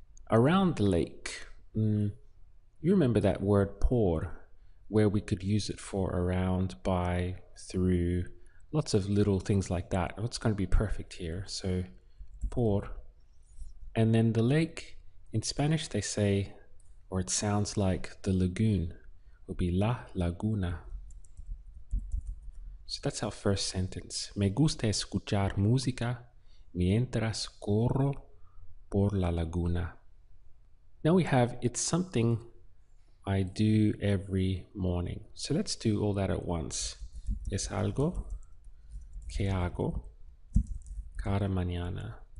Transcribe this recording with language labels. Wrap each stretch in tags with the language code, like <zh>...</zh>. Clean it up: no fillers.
<en>Around the lake, you remember that word por, where we could use it for around, by, through, lots of little things like that. It's going to be perfect here. So por. And then the lake, in Spanish they say, or it sounds like the lagoon, would be la laguna. So that's our first sentence.</en> <es>Me gusta escuchar música mientras corro por la laguna.</es> <en>Now we have, it's something I do every morning. So let's do all that at once.</en> <es>Es algo que hago cada mañana.</es>